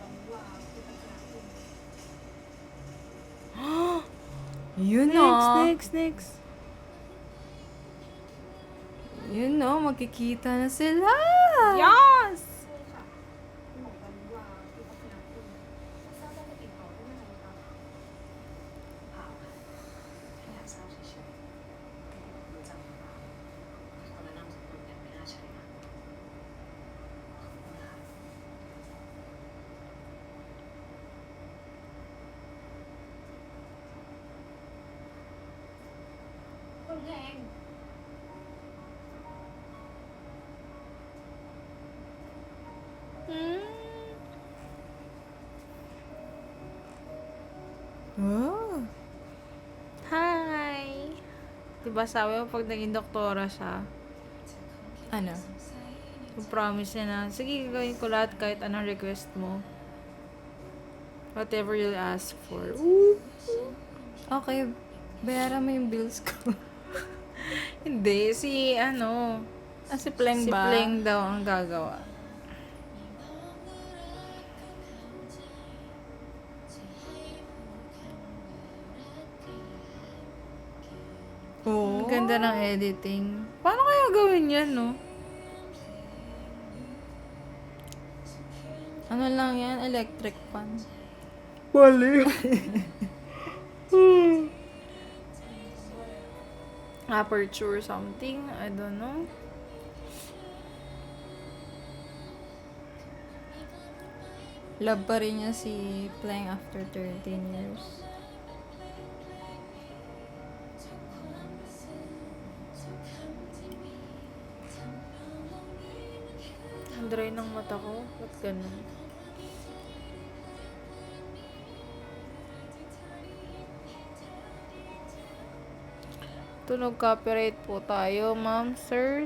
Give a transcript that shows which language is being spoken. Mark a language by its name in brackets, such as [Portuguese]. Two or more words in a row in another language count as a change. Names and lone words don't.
[Filipino] Yun [English] Next. [Filipino] Yun no, magkikita na sila. [English] Yes! [Thai] ค่ะคุณหมอวันวาคือพัฒนาคุณทราบว่าจะติดต่อได้เมื่อไหร่คะเปล่าค่ะแค่อยากทราบเฉยๆรู้จักหรือเปล่าคนละนามสกุลกันไม่น่าใช่นะขอบคุณค่ะคุณเพลง Oh. [English] Hi! [Filipino] Diba sabi mo pag naging doktora siya, Ano? yung promise niya na, sige, gagawin ko lahat kahit anong request mo. [English] Whatever you'll ask for. Ooh. [Filipino] Okay, bayaran mo yung bills ko. Hindi, si Pleng si ba? Pleng daw ang gagawa. Oo. Ang ganda ng editing. Paano kaya gawin yan, no? Ano lang yan? [English] Electric fan. Wali. Aperture something. I don't know. [Filipino] Love pa rin niya si Pleng [English] after 13 years. [Filipino] Ang dry ng mata ko. Ba't ganun? Tunog copyright po tayo, ma'am, sir.